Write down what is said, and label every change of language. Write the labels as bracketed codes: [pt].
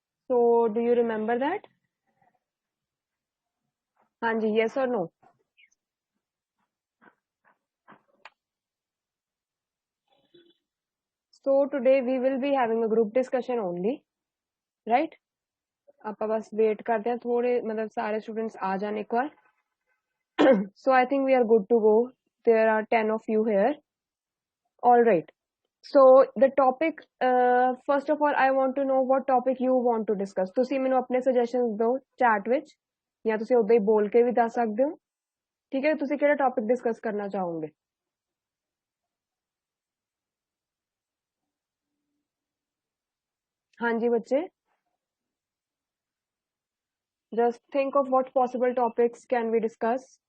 [en] So do you remember that? ਹਾਂਜੀ, yes or no? So today we will be having a group discussion only, right? [pa] ਆਪਾਂ ਬਸ wait ਕਰਦੇ ਹਾਂ ਥੋੜੇ ਮਤਲਬ ਸਾਰੇ students ਆ ਜਾਣ ਇੱਕ ਵਾਰ. [en] So I think we are good to go. There are 10 of you here. All right. So the topic, first of all, I want to know what topic you want to discuss. [pa] ਤੁਸੀਂ ਮੈਨੂੰ ਆਪਣੇ suggestions ਦਿਓ chat ਵਿੱਚ ਜਾਂ ਤੁਸੀਂ ਉਦਾਂ ਹੀ ਬੋਲ ਕੇ ਵੀ ਦੱਸ ਸਕਦੇ ਹੋ ਠੀਕ ਹੈ ਤੁਸੀਂ ਕਿਹੜਾ topic discuss ਕਰਨਾ ਚਾਹੋਗੇ ਹਾਂਜੀ ਬੱਚੇ [en] just think of what possible topics can we discuss.